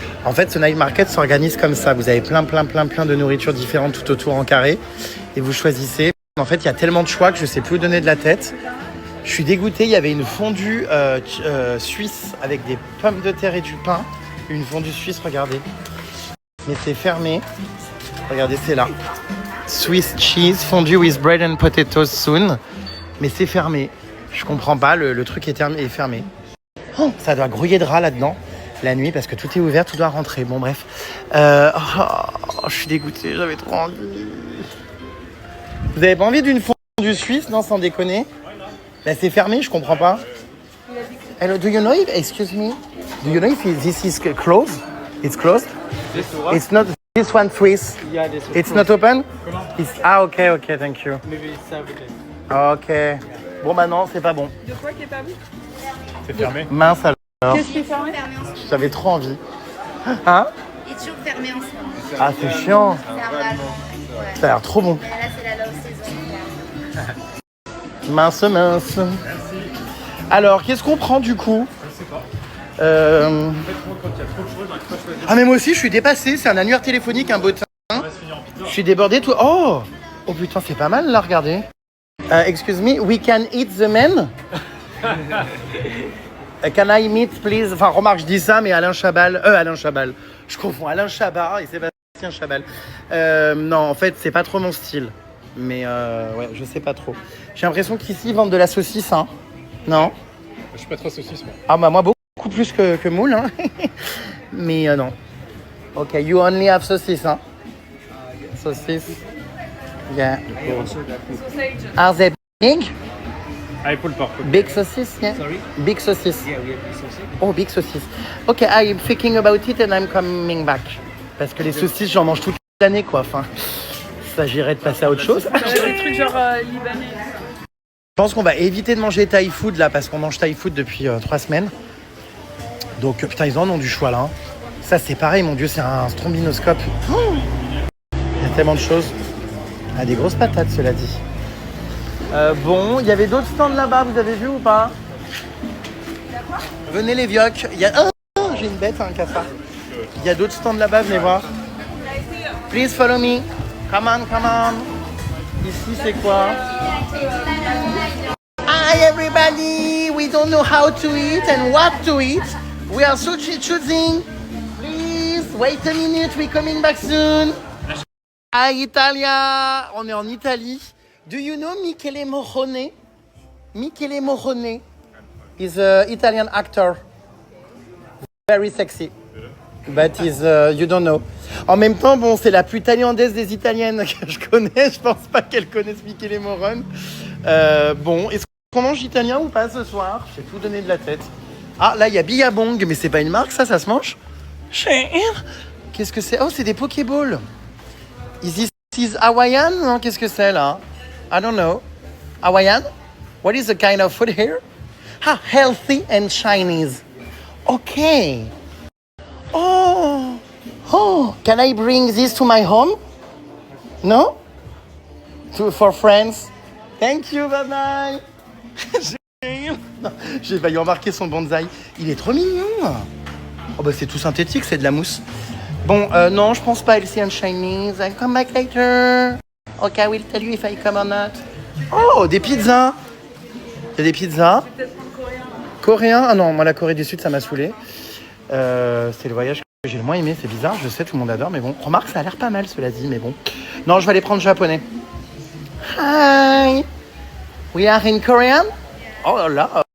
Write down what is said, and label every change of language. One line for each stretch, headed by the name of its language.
French: En fait, ce night market s'organise comme ça. Vous avez plein de nourritures différentes tout autour en carré. Et vous choisissez. En fait, il y a tellement de choix que je ne sais plus où donner de la tête. Je suis dégoûté. Il y avait une fondue suisse avec des pommes de terre et du pain. Une fondue suisse, regardez. Mais c'est fermé. Regardez, c'est là.
English: Swiss cheese, fondue with bread and potatoes soon.
French: Mais c'est fermé. Je comprends pas, le truc est fermé. Oh, ça doit grouiller de rats là-dedans, la nuit, parce que tout est ouvert, tout doit rentrer. Bon, bref. Je suis dégoûté, j'avais trop envie. Vous avez pas envie d'une fondue suisse, non, sans déconner? Là, c'est fermé, je comprends pas.
English: Hello, do you know if, excuse me, do you know if this is closed? It's closed? This one? It's not this one Swiss. Yeah, this one. It's not open? It's, okay, thank you. Maybe it's everything.
French: Ok. Bon, bah non, c'est pas bon. De quoi qui est pas bon? C'est fermé. Mince alors. Qu'est-ce qui est fermé? J'avais trop envie. Hein? Il est toujours fermé en ce moment. Ah, c'est chiant. C'est un ballon. Ouais. Ça a l'air trop bon. Mais là, c'est la low saison. Mince. Alors, qu'est-ce qu'on prend du coup? Ah, mais moi aussi, je suis dépassé. C'est un annuaire téléphonique, un bottin. Je suis débordé tout. Oh putain, c'est pas mal là, regardez.
English: Excuse me, we can eat the men? Can I meet, please?
French: Enfin, remarque, je dis ça, mais Alain Chabal. Je confonds Alain Chabat et Sébastien Chabal. Non, en fait, c'est pas trop mon style. Mais ouais, je sais pas trop. J'ai l'impression qu'ici, ils vendent de la saucisse, hein? Non? Je suis pas trop saucisse, moi. Ah, bah, moi, beaucoup plus que moule, hein? Mais non.
English: Ok, you only have saucisse, hein? Saucisse. Yeah. Sausage. Are they big? Ah, pulled pork. Big saucisse, yeah? Sorry? Big saucisse. Yeah, we have this sausage. Oh, big saucisse. Ok, I'm thinking about it and I'm coming back.
French: Parce que les saucisses, j'en mange toute l'année, quoi. Enfin, il s'agirait de passer à autre chose. Des trucs genre libanais. Je pense qu'on va éviter de manger Thai food, là, parce qu'on mange Thai food depuis 3 semaines. Donc, putain, ils en ont du choix, là. Hein. Ça, c'est pareil, mon Dieu, c'est un strombinoscope. Oh, il y a tellement de choses. Ah, des grosses patates, cela dit. Bon, il y avait d'autres stands là-bas, vous avez vu ou pas? Venez les vioques. Il y a... Oh, j'ai une bête, un cafard. Il y a d'autres stands là-bas, venez voir.
English: Please follow me. Come on.
French: Ici, c'est quoi?
English: Hi everybody. We don't know how to eat and what to eat. We are choosing. Please, wait a minute, we're coming back soon. Hi Italia.
French: On est en Italie.
English: Do you know Michele Morrone? Michele Morrone is an Italian actor. Very sexy. But you don't know.
French: En même temps, bon, c'est la plus thaïlandaise des Italiennes que je connais. Je pense pas qu'elle connaisse Michele Morrone. Bon, est-ce qu'on mange italien ou pas ce soir? J'ai tout donné de la tête. Ah, là, il y a Billabong, mais c'est pas une marque, ça se mange? Qu'est-ce que c'est? Oh, c'est des Pokéballs.
English: Is this Hawaiian?
French: Non, qu'est-ce que c'est là?
English: I don't know. Hawaiian? What is the kind of food here? Ah, healthy and Chinese. Okay. Oh, can I bring this to my home? No? For friends? Thank you, bye bye.
French: J'ai failli remarquer son bonsaï. Il est trop mignon. Oh bah c'est tout synthétique, c'est de la mousse. Bon, non, je pense pas
English: healthy and Chinese. I'll come back later. Okay, I will tell you if I come or not.
French: Oh, des pizzas. Il y a des pizzas. Peut-être en coréen. Coréen? Ah non, moi la Corée du Sud, ça m'a saoulé. C'est le voyage que j'ai le moins aimé, c'est bizarre, je sais, tout le monde adore, mais bon. Remarque, ça a l'air pas mal, cela dit, mais bon. Non, je vais aller prendre japonais.
English: Hi! We are in Korean?
French: Oh là là!